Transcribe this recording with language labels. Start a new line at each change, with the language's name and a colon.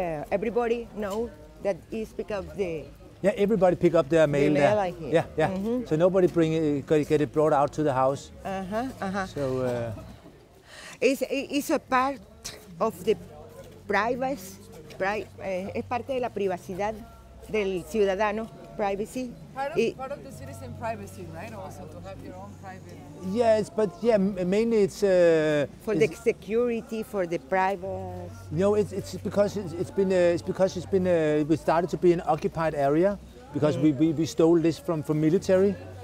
English: Everybody know that is pick up the. Yeah, everybody pick up their mail there. Like here. Yeah, yeah. So nobody get it brought out to the house. So. It's a part of the privacy.
Spanish: Es parte de la privacidad del ciudadano.
English: Privacy. Part of the citizen privacy, right? Also to have your own private. Yes, but yeah, mainly it's for the security, for the privacy. No, it's because we started to be an occupied area, because we stole this from military.